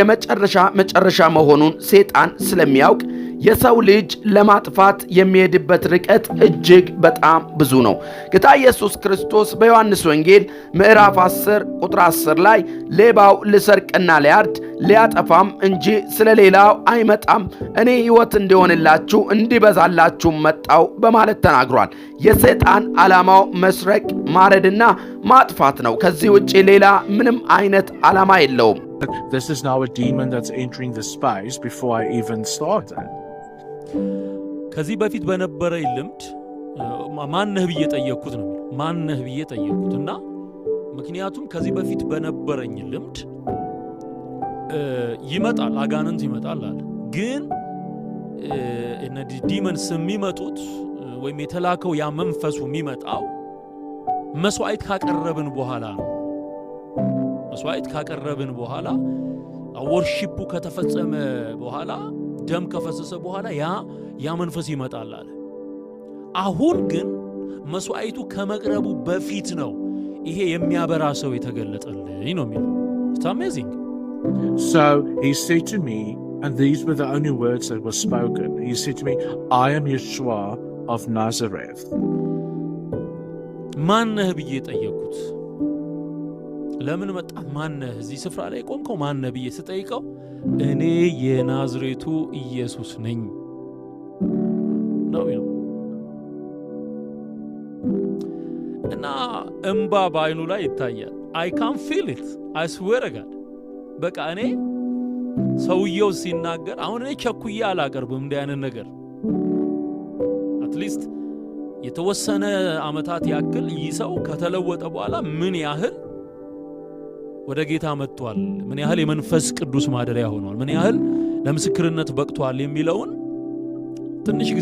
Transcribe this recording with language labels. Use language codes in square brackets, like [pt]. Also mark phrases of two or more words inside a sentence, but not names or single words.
[am] መጨረሻ መሆኑን ሰይጣን ስለሚያውቅ የሰው ልጅ ለማጥፋት የሚሄድበት ርቀት እጅግ በጣም ብዙ ነው። ጌታ ኢየሱስ ክርስቶስ በዮሐንስ ወንጌል ምዕራፍ 10 ቁጥር 10 ላይ ሌባው ሊሰርቅና ሊያርድ ሊያጠፋም እንጂ ስለሌላው አይመጣም፣ እኔ ሕይወት እንዲሆንላችሁ እንዲበዛላችሁ መጣው በማለት ተናግሯል። የሰይጣን ዓላማው መስረቅ፣ ማረድና ማጥፋት ነው። ከዚህ ውጪ ሌላ ምንም አይነት ዓላማ የለውም። [en] This is now a demon that's entering the space before I even started. [am] ከዚህ በፊት በነበረ ልምድ ማነህ ብዬ ጠየቅኩት ነው። ማነህ ብዬ ጠየቅኩትና ምክንያቱም ከዚህ በፊት በነበረኝ ልምድ ይመጣል፣ አጋንንት ይመጣል አለ። ግን እነዚህ ዲመንስ የሚመጡት ወይም የተላከው ያ መንፈሱ የሚመጣው መስዋዕት ካቀረብን በኋላ ነው። መስዋዕት ካቀረብን በኋላ ወርሺፑ ከተፈጸመ በኋላ ደም ከፈሰሰ በኋላ ያ መንፈስ ይመጣል አለ። አሁን ግን መስዋዕቱ ከመቅረቡ በፊት ነው ይሄ የሚያበራ ሰው የተገለጠልኝ ነው የሚለው። [en] It's amazing. So he said to me, and these were the only words that were spoken. He said to me, I am Yeshua of Nazareth. [am] ማነህ ብዬ ጠየቅኩት። ለምን መጣ? ማነህ እዚህ ስፍራ ላይ ቆምከው? ማነህ ብዬ ስጠይቀው እኔ የናዝሬቱ ኢየሱስ ነኝ ነው የሚለው። እና እንባ በአይኑ ላይ ይታያል። [en] I can feel it. I swear to God. [am] በቃ እኔ ሰውየው ሲናገር አሁን እኔ ቸኩዬ አላቀርብም እንዲህ አይነት ነገር። አትሊስት የተወሰነ ዓመታት ያክል ይሰው ከተለወጠ በኋላ ምን ያህል ወደ ጌታ መጥቷል፣ ምን ያህል የመንፈስ ቅዱስ ማደሪያ ሆኗል፣ ምን ያህል ለምስክርነት በቅቷል የሚለውን ትንሽ ጊዜ